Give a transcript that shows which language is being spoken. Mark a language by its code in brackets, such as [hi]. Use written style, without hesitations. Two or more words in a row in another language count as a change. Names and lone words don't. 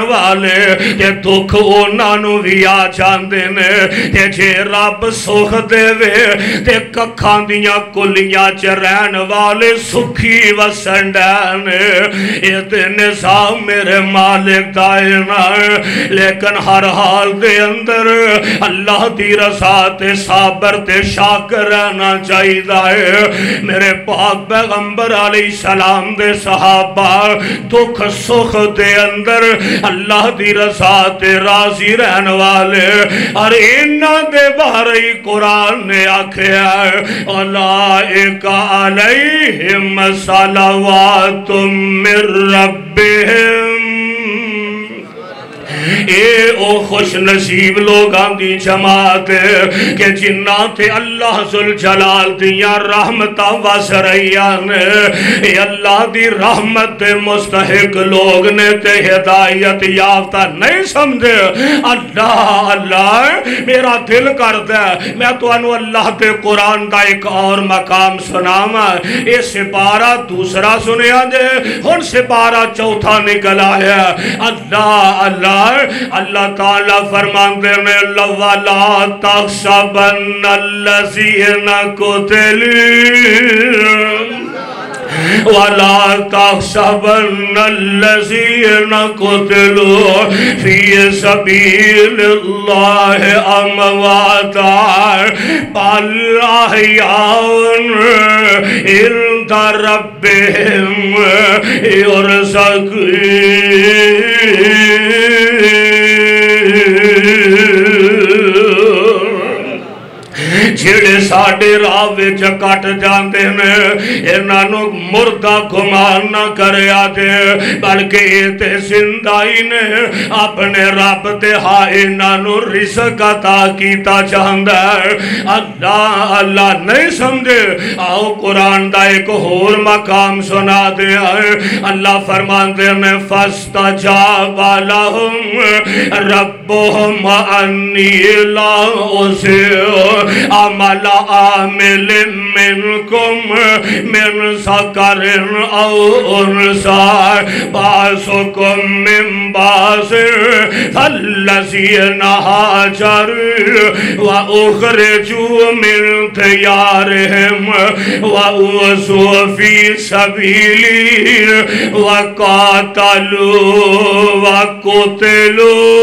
[pa] والے تے دکھ انہاں نوں وی آ جاندے نے تے جے رب سکھ دے وے تے ککھاں دیاں کلیاں چ رہن والے سکھی وسن نے اے تے نظام میرے مالک دا لیکن ہر حال دے اندر اللہ دی رضا تے صابر تے شاکر رہنا چاہیے میرے پاک پیغمبر [ar] علیہ السلام [pa] دے صحابہ دکھ سکھ دے اندر اللہ دی رضا تے راضی رہن والے اور انہاں دے بارے قرآن نے آکھیا [ar] اولئک علیہم صلوات من ربہم [pa] اے او خوش نصیب لوگاں دی جماعت کہ جنہاں تے اللہ ذوالجلال دیاں رحمتاں وس رہیاں نے اے اللہ دی رحمت دے مستحق لوگ نے تے ہدایت یافتہ نہیں سمجھے اللہ اللہ میرا دل کردا ہے میں تانوں اللہ دے قرآن دا ایک اور مقام سناواں اے سپارہ دوسرا سنیا جے ہن سپارہ چوتھا نکل آیا اللہ اللہ اللہ تعالیٰ فرماندے نے [ar] وَلَا تَحْسَبَنَّ الَّذِينَ قُتِلُوا وَلَا تَحْسَبَنَّ الَّذِينَ قُتِلُوا فِي سَبِيلِ اللَّهِ أَمْوَاتًا بَلْ أَحْيَاءٌ عِندَ رَبِّهِمْ يُرْزَقُونَ [pa] جڑے ساڑے راہ وچ کٹ جاندے نے انہاں نوں مردہ گمان نہ کریا دے بلکہ یہ تے زندائی نے اپنے رب دے ہاں انہاں نوں رزق عطا کیتا چاہندا ہے اللہ اللہ نہیں سمجھے آؤ قرآن دا ایک اور مقام سنا دے اللہ فرماندے نے [ar] فَاسْتَجَابَ لَهُمْ رَبُّهُمْ أَنِّي لَا أُضِيعُ عمل عامل منکم من ذکر او انثى بعضکم من بعض فالذین هاجروا واخرجوا من دیارهم واوذوا فی سبیلی وقاتلوا وقتلوا